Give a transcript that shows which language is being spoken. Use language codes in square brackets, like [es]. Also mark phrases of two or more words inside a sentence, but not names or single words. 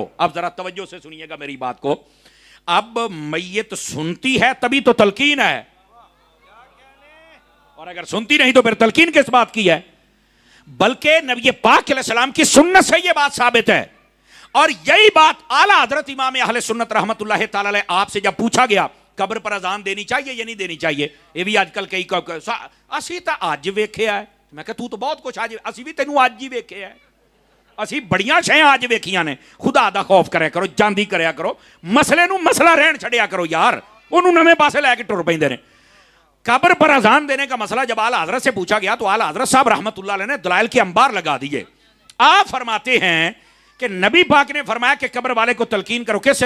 [ur] اب ذرا توجہ سے سنیے گا میری بات کو. اب میت سنتی ہے تبھی تو تلقین ہے، اور اگر سنتی نہیں تو پھر تلقین کس بات کی ہے؟ بلکہ نبی پاک [ar] علیہ السلام [ur] کی سنت سے یہ بات ثابت ہے. اور یہی بات اعلیٰ حضرت امام اہل سنت [ar] رحمت اللہ تعالی علیہ [ur] آپ سے جب پوچھا گیا قبر پر اذان دینی چاہیے یا نہیں دینی چاہیے، یہ بھی آج کل کئی [pa] اسی تا اج ویکھیا ہے. میں کہ تو بہت کچھ آج اسی بھی تینوں اج ہی ویکھیا ہے، اسی بڑیاں شے آج ویکھیاں نے. خدا دا خوف کریا کرو، جاندی کریا کرو، مسئلے نو مسئلہ رہن چھڑیا کرو یار، انہوں نویں پاسے لے کے ٹر پیندے نے. [ur] قبر پر اذان دینے کا مسئلہ جب اعلیٰ حضرت سے پوچھا گیا تو اعلیٰ حضرت صاحب [ar] رحمت اللہ علیہ [ur] نے دلائل کے انبار لگا دیے. آپ فرماتے ہیں کہ نبی پاک نے فرمایا کہ قبر والے کو تلقین کرو، کس سے؟